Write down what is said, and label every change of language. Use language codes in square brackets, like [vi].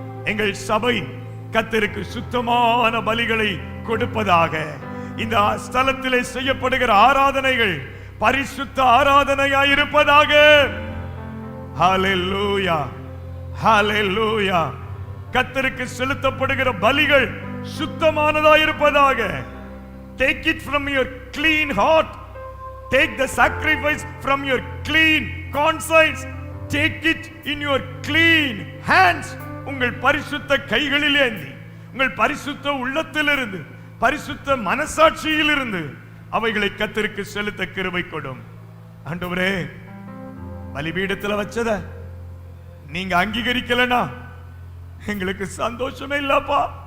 [ta] எங்கள் சபை கர்த்தருக்கு சுத்தமான பலிகளை கொடுப்பதாக. இந்த ஸ்தலத்திலே செய்யப்படுகிற ஆராதனைகள் பரிசுத்த ஆராதனையாயிருப்பதாக. ஹalleluya ஹalleluya. கர்த்தருக்கு செலுத்தப்படுகிற பலிகள் சுத்தமானதாயிருப்பதாக. [en] Take it from your clean heart. Take the sacrifice from your clean conscience. Take it in your clean hands. [ta] உங்கள் பரிசுத்த கைகளில் ஏந்தி, உங்கள் பரிசுத்த உள்ளத்திலிருந்து, பரிசுத்த மனசாட்சியிலிருந்து அவைகளை கர்த்தருக்கு செலுத்த கிருபை கொடும். ஆண்டவரே, பலிபீடத்தில் வச்சத நீங்க அங்கீகரிக்கலனா எங்களுக்கு சந்தோஷமே இல்லப்பா.